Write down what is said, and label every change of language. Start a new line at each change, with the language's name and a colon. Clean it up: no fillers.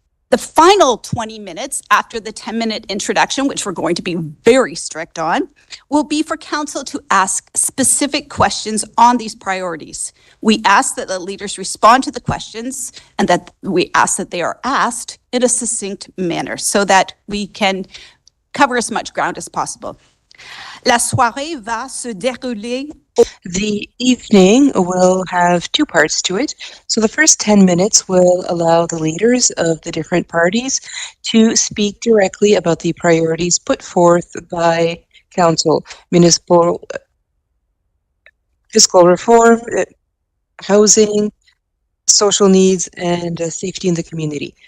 English: The final 20 minutes after the 10-minute introduction, which we're going to be very strict on, will be for council to ask specific questions on these priorities. We ask that the leaders respond to the questions and that we ask that they are asked in a succinct manner so that we can cover as much ground as possible.
French: La soirée va se dérouler.
English: The evening will have 2 parts to it. So the first 10 minutes will allow the leaders of the different parties to speak directly about the priorities put forth by council: municipal fiscal reform, housing, social needs, and safety in the community.